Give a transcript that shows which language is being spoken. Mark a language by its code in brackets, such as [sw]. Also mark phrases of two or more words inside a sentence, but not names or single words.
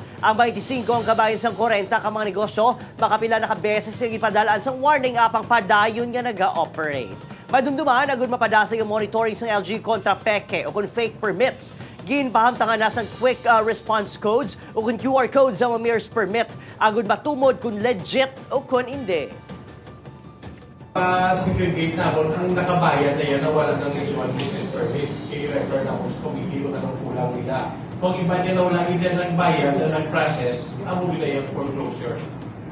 [hil] Ang 25 ang kabayan sang 40 ka mga negosyo, makapila na kabeses yung ipadalaan sang warning apang padayon nga naga-operate. Madumduman, agud mapadasa yung monitoring sang LG kontra peke o kung [en] fake permits. [hil] Ginpahamtangan na sang [en] quick response codes [hil] o kung [en] QR codes [hil] sa [en] mayor's permit. [hil] Agud matumod kung legit o kung hindi. Segregate na kung nakabayad na yan na wala ng [en] visual business permit, [hil] i-refer na kung hindi ko na nang kulang sila. Kung iba niya na wala hindi nagbayad na nag-process, amo nila yung foreclosure.